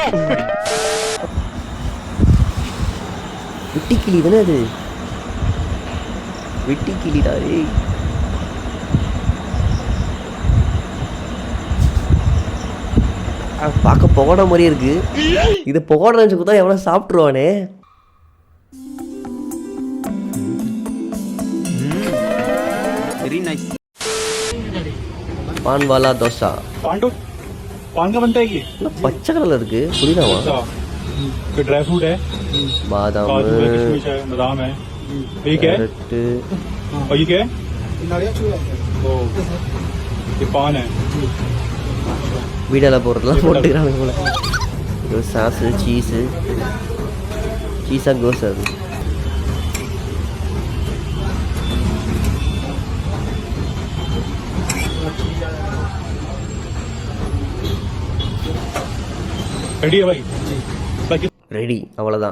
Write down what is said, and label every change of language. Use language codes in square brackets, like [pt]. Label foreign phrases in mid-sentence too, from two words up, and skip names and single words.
[ta] வெட்டி கிளி தானே அது? வெட்டி கிளிடா. ஏய் பார்க்க புகோட மாதிரியே இருக்கு. இது புகோட நினச்சி கொடுத்தா எவ்வளோ சாப்பிட்ருவானே. [hi] पान वाला डोसा। पान का बनता है ये? [ta] பச்சா கலர் இருக்கு. புரியுதாமா? [hi] फिर ड्राई फ्रूट है, बादाम काजू है, किशमिश है, बादाम है। ये क्या है? और ये क्या है? ओ, ये पान है। [ta] வீடியோல போடுறதெல்லாம் போட்டுக்கிறாங்க போல. இது சாஸ், சீஸா கோஸ் அது. ரெடி அவ்வளோதான்.